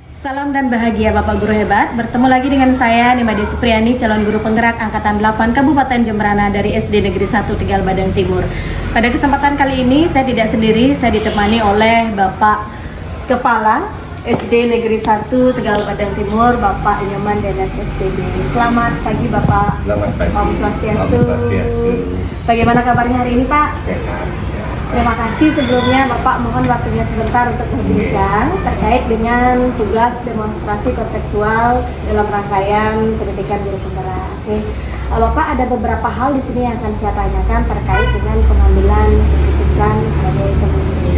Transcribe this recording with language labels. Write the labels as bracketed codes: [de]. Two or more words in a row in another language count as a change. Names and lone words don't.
[id] Salam dan bahagia Bapak Guru hebat. Bertemu lagi dengan saya Nimade Supriyani, calon guru penggerak angkatan 8 Kabupaten Jemberana dari SD Negeri 1 Tegal Badang Timur. Pada kesempatan kali ini saya tidak sendiri, saya ditemani oleh Bapak Kepala SD Negeri 1 Tegal Badang Timur, Bapak Nyoman Denas SPB. Selamat pagi Bapak. Selamat pagi. Om Swastiastu. Om Swastiastu. Bagaimana kabarnya hari ini Pak? Sehat. Terima kasih sebelumnya Bapak, mohon waktunya sebentar untuk berbincang terkait dengan tugas demonstrasi kontekstual dalam rangkaian pendidikan guru penggerak. Oke, Bapak, ada beberapa hal di sini yang akan saya tanyakan terkait dengan pengambilan keputusan sebagai pemimpin.